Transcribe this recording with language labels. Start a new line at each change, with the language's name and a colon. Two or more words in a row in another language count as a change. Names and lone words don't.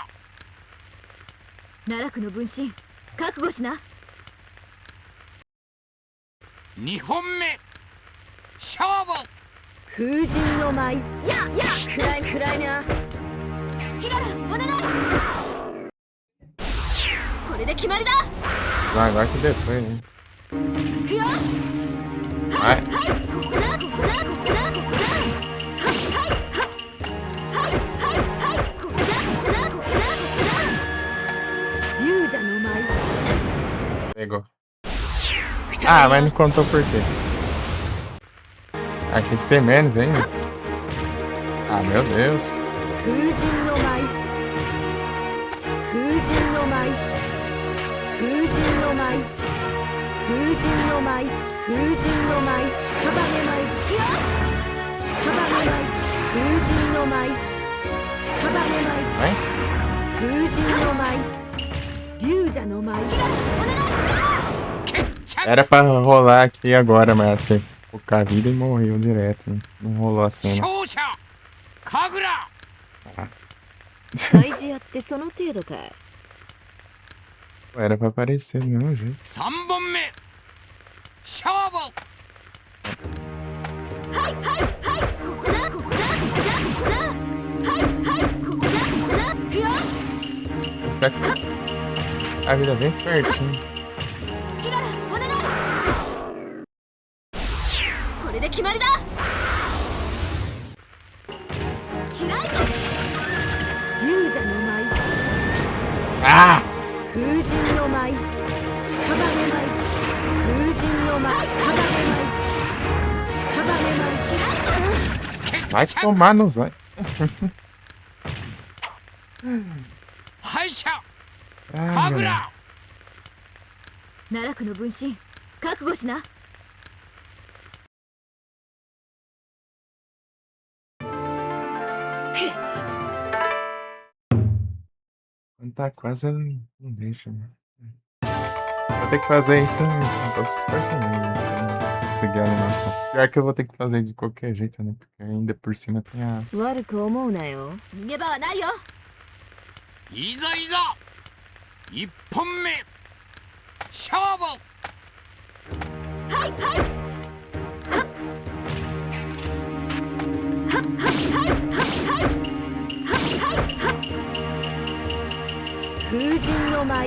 Japanese: 奈落の分身覚悟しな。二本目勝負。風神の舞。暗い暗いな。キララお願い。これで決まりだ。
Portuguese: Ah, agora que depois, né?
Japanese: いくよ。
Portuguese: Vai.
Japanese: はいここだここだここだここだ。はいはいはいはいはいここだここだここだここだ。勇者の舞。
Portuguese: Pegou. Ah, mas não contou por quê. Ah, tinha que ser menos ainda. Ah, meu Deus.
Japanese: 風神の舞。風神の舞。風神の舞。風神の舞。風神の舞。屍舞。屍舞。風神の舞。屍舞。
Portuguese: Vai?
Japanese: 風神の舞。勇者の舞。
Portuguese: Era pra rolar aqui agora, mas tinha que focar a vida e morreu direto. Não rolou a cena.
Japanese: 勝者神楽。大事やってその程度かい。
Portuguese: Era pra aparecer do mesmo jeito.
Japanese: 三本目勝負。はいはいはいここだここだここだここだ。はいはいここだここだ。いくよ。
Portuguese: tá com a vida bem pertinho.
Japanese: キララお願い。これで決まりだ。キライト勇者の舞 Ah! 風神の舞屍舞風神の舞屍舞
Portuguese: Vai tomar no zóio.
Japanese: 敗者
Portuguese: Ai,
Japanese: 神
Portuguese: meu.
Japanese: 楽。奈落の分身覚悟しな。
Portuguese: Quando tá quase, ela não deixa, né? Vou ter que fazer isso com todos os personagens, pra conseguir a animação. Pior que eu vou ter que fazer de qualquer jeito, né? Porque ainda por cima tem as...
Japanese: 悪く思うなよ。逃げ場はないよ。いざいざ一本目勝負。はいはい風神の舞